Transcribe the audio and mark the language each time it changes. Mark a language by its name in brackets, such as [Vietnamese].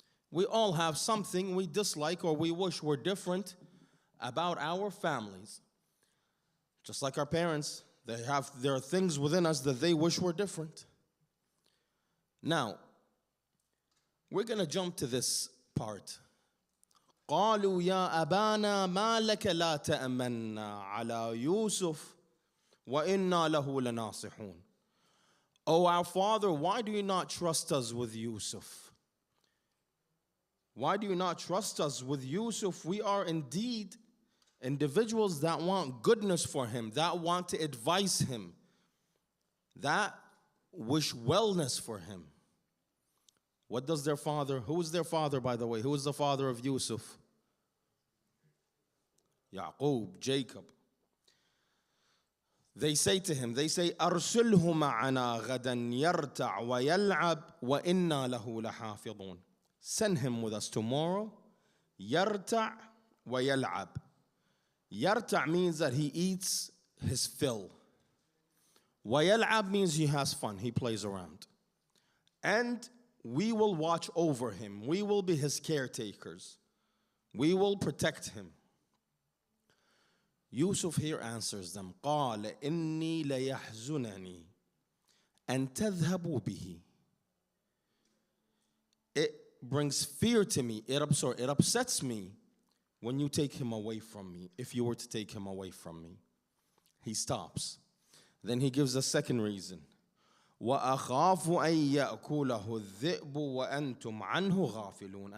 [English] We all have something we dislike or we wish were different about our families. Just like our parents, there are things within us that they wish were different. Now, we're going to jump to this part. [Arabic] قالوا يا أبانا ما لك لا تأمنا على يوسف وإنا له لناصحون. [English] Oh, our father, why do you not trust us with Yusuf? Why do you not trust us with Yusuf? We are indeed individuals that want goodness for him, that want to advise him, that wish wellness for him. What does their father, who is their father, by the way? Who is the father of Yusuf? Yaqub, Jacob. They say to him, [Arabic] أرسله معنا غدا يرتع ويلعب وإنا له لحافظون. [English] Send him with us tomorrow. [Arabic] يرتع ويلعب. [English] يرتع means that he eats his fill. ويلعب means he has fun, he plays around. And we will watch over him. We will be his caretakers. We will protect him. Yusuf here answers them. [Arabic] قال إني ليحزنني أن تذهبوا به. [English] It brings fear to me. It upsets me when you take him away from me. If you were to take him away from me. He stops. Then he gives a second reason. [Arabic] وَأَخَافُ أَن يَأْكُلَهُ الذِّئْبُ وَأَنْتُمْ عَنْهُ غَافِلُونَ.